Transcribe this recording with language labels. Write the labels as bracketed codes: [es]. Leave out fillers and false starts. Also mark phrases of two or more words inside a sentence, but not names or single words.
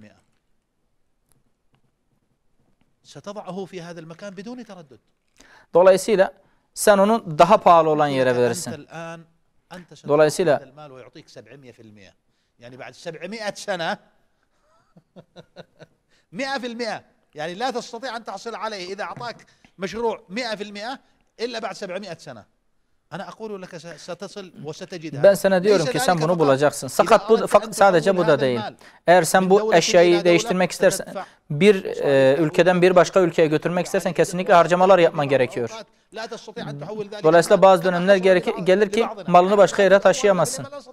[tr] Dolayısıyla sen onu daha pahalı olan yere verirsin. Dolayısıyla [ar] yani بعد 700 sene 100% yani لا تستطيع أن تحصل عليه إذا أعطاك مشروع 100% إلا بعد 700 sene. أنا أقول لك ستصل وستجد. [tr] Ben sana diyorum ki sen bunu bulacaksın. Fakat sadece bu da değil. Eğer sen bu eşyayı değiştirmek istersen, bir ülkeden bir başka ülkeye götürmek istersen kesinlikle harcamalar yapman gerekiyor. Dolayısıyla bazı dönemler gelir ki malını başka yere taşıyamazsın.